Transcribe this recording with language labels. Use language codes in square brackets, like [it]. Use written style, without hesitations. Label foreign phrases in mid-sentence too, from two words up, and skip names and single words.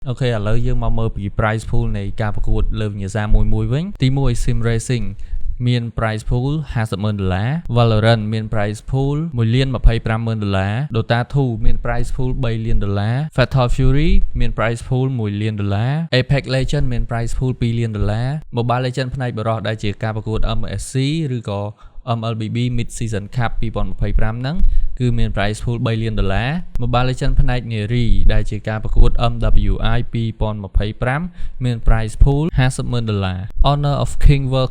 [km] អូខេឥឡូវយើងមកមើលពី [en] price pool [km] នៃការប្រកួតលើវិញ្ញាសាមួយវិញទី1 Sim Racing មាន [en] price pool [km] $50,000 Valorant មាន [en] price pool [km] $1,25,000 Dota 2 មាន [en] price pool [km] $3,000,000 Fatal Fury មាន [en] price pool [km] $1,000,000 Apex Legends មាន [en] price pool [km] $2,000,000 Mobile Legends ផ្នែក បរិះដែលជាការប្រកួត MSC ឬក៏ MLBB Mid Season Cup 2025 ហ្នឹងគឺមាន [en] price pool [km] $3,000,000 Mobile Legends ផ្នែកនារីដែលជាការប្រកួត MWI 2025 មាន [en] price pool [km] $50,000 Honor of King World